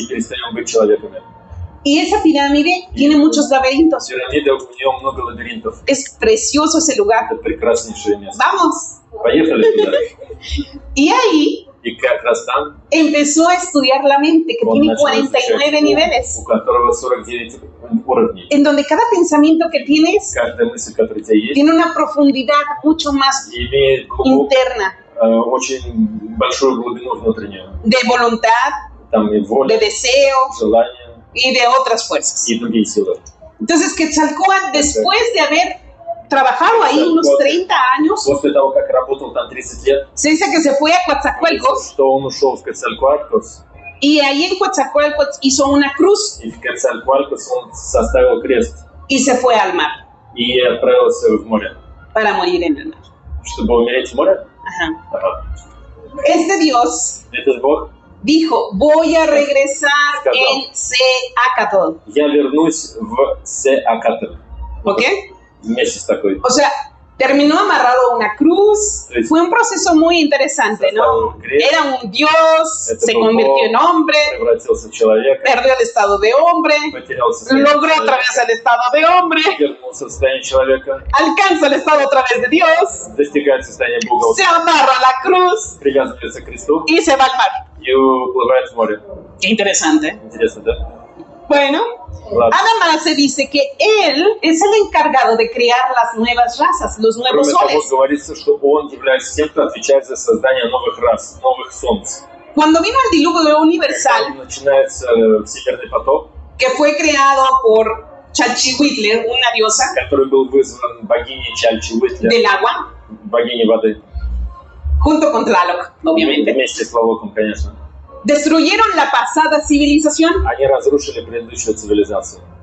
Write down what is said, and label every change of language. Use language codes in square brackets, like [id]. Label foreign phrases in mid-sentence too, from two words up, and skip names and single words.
[ru] и перестаем быть человеками. [es] Y esa pirámide tiene muchos laberintos. [ru] Пирамида, у нее много лабиринтов. [es] Es precioso ese lugar. [ru] Это прекраснейшее место. [es] Vamos. [ru] Поехали туда. [es] Y ahí [ru] И как раз там [es] empezó a estudiar la mente, que [ru] он [es] tiene [ru] начал [es] 49 [ru] изучать ум, [es] niveles, [ru] у которого 49 уровней. [es] en donde cada pensamiento que tienes [ru] Каждая мысль, которая у тебя есть, [es] tiene una profundidad mucho más [ru] имеет [es] interna, [ru] очень большую глубину внутреннюю. [es] de voluntad, [ru] Там и воля, [es] de deseo [ru] желание [es] y de otras fuerzas. [ru] и другие силы. [es] Entonces, Quetzalcóatl, después de haber trabajado ahí unos 30 años, [ru] После того, как работал там 30 лет, [es] se dice que se fue a Coatzacoalcos [ru] что он ушел в Quetzalcóatlus, [es] y ahí en Coatzacoalcos hizo una cruz [ru] и в Quetzalcóatlus он составил крест [es] y se fue al mar [ru] и отправился в море. [es] para morir en el mar. [ru] Чтобы умереть в море? [es] Ajá. [ru] Ага. [es] Este Dios [ru] Этот Бог, [es] dijo, voy a regresar en Seacatl. [ru] я вернусь в Сеакатль. [es] ¿Ok? [ru] Вместе с такой. [es] O sea, terminó amarrado a una cruz. Fue un proceso muy interesante, ¿no? Era un Dios, se convirtió en hombre, [ru] Превратился в человека, [es] perdió el estado de hombre, [ru] потерял состояние [es] logró otra [ru] человека, [es] vez el estado de hombre, [ru] вернулся в состояние человека, [es] alcanza el estado otra vez de Dios, [ru] достигает состояния Бога, [es] se amarra a la cruz [ru] привязывается к кресту [es] y se va al mar. [ru] и уплывает в море. [es] Qué interesante. [ru] Интересно, да? [es] Bueno, [ru] Ладно. [es] además se dice que él es el encargado de crear las nuevas razas, los nuevos [ru] Кроме того, [es] soles. [ru] говорится, что он является тем, кто отвечает за создание новых рас, новых солнц. [es] Cuando vino el diluvio universal, [ru] Когда начинается всемирный потоп, [es] que fue creado por Chalchihuitle, una diosa [ru] который был вызван богиней Чальчиуитля, [es] del agua, [ru] богиней воды, [es] junto con Tlaloc, obviamente. [ru] вместе с Лавоком, конечно. [es] Destruyeron la pasada civilización [ru] Они разрушили предыдущую цивилизацию.